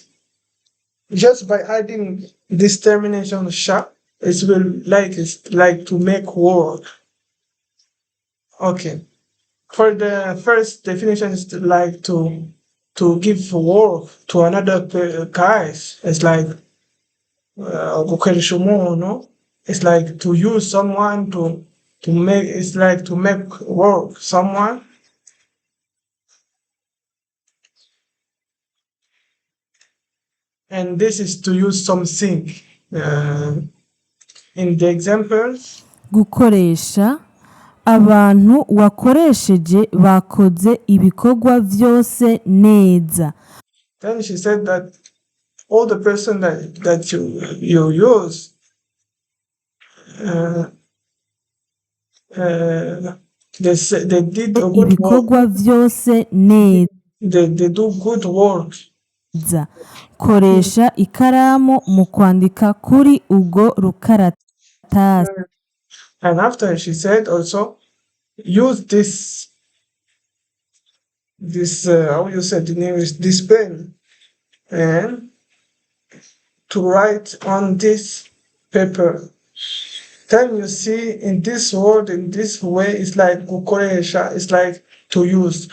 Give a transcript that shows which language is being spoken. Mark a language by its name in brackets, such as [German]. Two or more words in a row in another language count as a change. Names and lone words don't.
[English] Just by adding this termination sha, it's like to make work. Okay. For the first definition is like to give work to another guys. It's like [Rundi] gukoresha umuntu. [English] It's like to use someone to make. It's like to make work someone. And this is to use something. In the examples, [Rundi] gukoresha abantu wakoresheje bakoze ibikorwa vyose neza. [English] then she said that all the person that you use, they did a good work. [Rundi] Ibikorwa vyose neza. [English] They do good work. [Rundi] Koresha ikaramu mu kwandika kuri ubwo rukaratasi. [English] And after she said also, use this how you said in English, this pen, and to write on this paper. Then you see in this word, in this way, it's like gukoresha, it's like to use.